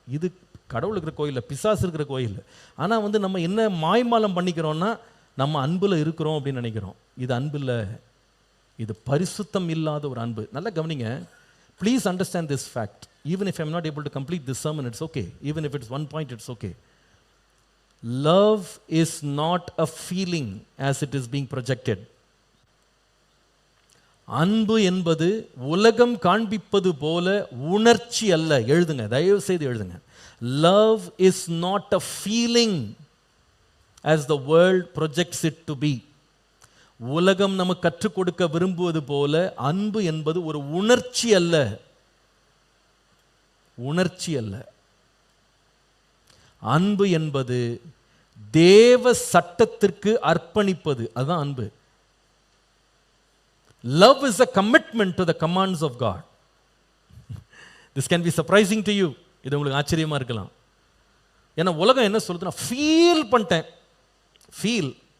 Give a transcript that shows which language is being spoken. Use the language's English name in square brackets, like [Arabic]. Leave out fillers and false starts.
[Tamil] இது கடவுள் இருக்கிற கோயில், பிசாசு இருக்கிற கோயில். ஆனால் நம்ம என்ன மாய்மாலம் பண்ணிக்கிறோம்னா, நம்ம அன்புல இருக்கிறோம் அப்படின்னு நினைக்கிறோம். இது அன்பு இல்லை, இது பரிசுத்தம் இல்லாத ஒரு அன்பு. நல்லா கவனிங்க, [English] Please understand this fact. Even if I am not able to complete this sermon, it's okay. Even if it's 1 point, it's okay. Love is not a feeling as it is being projected. [Tamil] அன்பு என்பது உலகம் காண்பிப்பது போல உணர்ச்சி அல்ல. எழுதுங்க, தயவு செய்து எழுதுங்க. [English] Love is not a feeling as the world projects it to be. [Tamil] உலகம் நமக்கு கற்றுக் கொடுக்க விரும்புவது போல அன்பு என்பது ஒரு உணர்ச்சி அல்ல, உணர்ச்சி அல்ல. அன்பு என்பது தேவ சட்டத்திற்கு அர்ப்பணிப்பது, அதுதான் அன்பு. [English] Love is a commitment to the commands of God. This can be surprising to you. [Tamil] இது உங்களுக்கு ஆச்சரியமா இருக்கலாம். ஏன்னா உலகம் என்ன சொல்லுதுன்னா, ஃபீல் பண்ணிட்டேன், ஃபீல்.